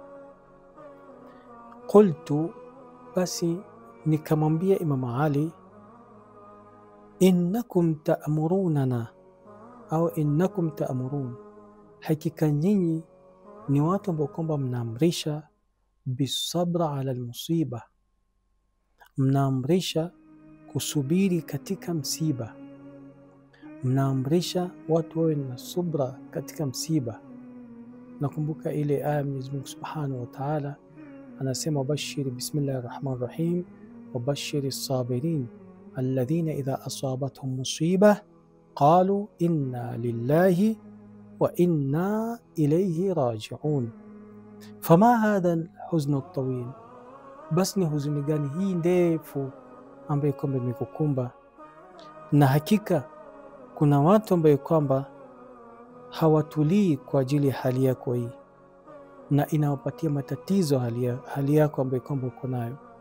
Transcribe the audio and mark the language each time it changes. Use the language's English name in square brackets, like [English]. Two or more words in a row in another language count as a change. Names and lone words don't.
[Swahili] Qultu, basi nikamwambia Imam Ali, [Arabic] إنكم تأمروننا أو إنكم تأمرون, [Swahili] hakika nyinyi ni watu ambao kwamba mnaamrisha [Arabic] بالصبر على المصيبة, [Swahili] mnaamrisha kusubiri katika msiba, mnaamrisha watu wawe na subra katika msiba. Nakumbuka ile aya Mwenyezi Mungu [Arabic] سبحانه وتعالى [Swahili] anasema, [Arabic] وبشر بسم الله الرحمن الرحيم وبشر الصابرين الذين إذا أصابتهم مصيبة قالوا إنا لله وإنا إليه راجعون. فما هذا الحزن الطويل, [Swahili] bas ni huzuni gani hii ndefu ambayo kwamba imekukumba na hakika kuna watu ambao kwamba hawatulii kwa ajili ya hali yako hii, na inawapatia matatizo hali yako ambayo kwamba uko nayo.